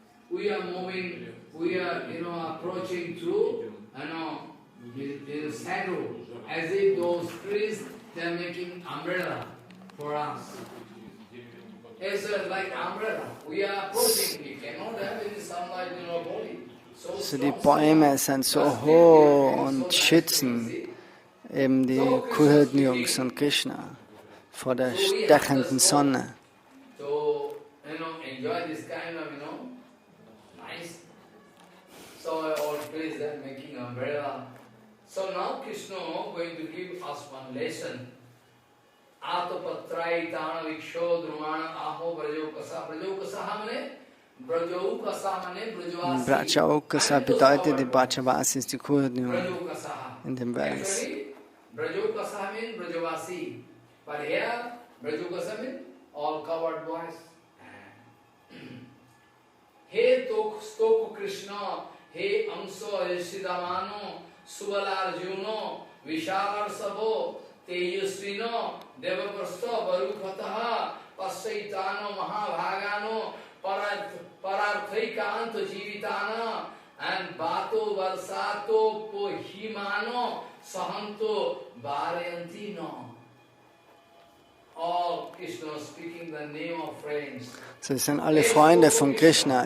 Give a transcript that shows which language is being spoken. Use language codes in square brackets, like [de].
[en] We are moving, we are, approaching through, the Sadhu, as if those trees, they are making umbrella for us. It's like umbrella. We are approaching, we cannot have any sunlight in our body. [de] So die Bäume sind so hoch und schützen eben die Kuhhirten-Jungs und Krishna vor der stechenden Sonne. [en] So, enjoy this kind of, nice. So all place they're making umbrella. So now Krishna going to give us one lesson. [sa] Atapatrai tana viksho drumana aho brajokasa. Brajokasa hamane? [bn] Brajokasa mane brajvasi. [de] Brajokasa bedeutet, die Brajavasi ist die Kuhhirten in dem Vers. [en] Brajokasa means brajvasi. But here, brajokasa means all covered boys. [sa] He Stoku Krishna, he Amso Yashidamano, Subala Arjuno, Vishalar Sabo, Teyusvino, Devaprasto, Barukataha, Pasaitano, Mahabhagano, Pararthaikanto Jivitana, and Bato Varsato Pohimano, Sahanto Bharyantino. [en] All Krishna speaking the name of friends. [de] So, das sind alle Freunde von Krishna.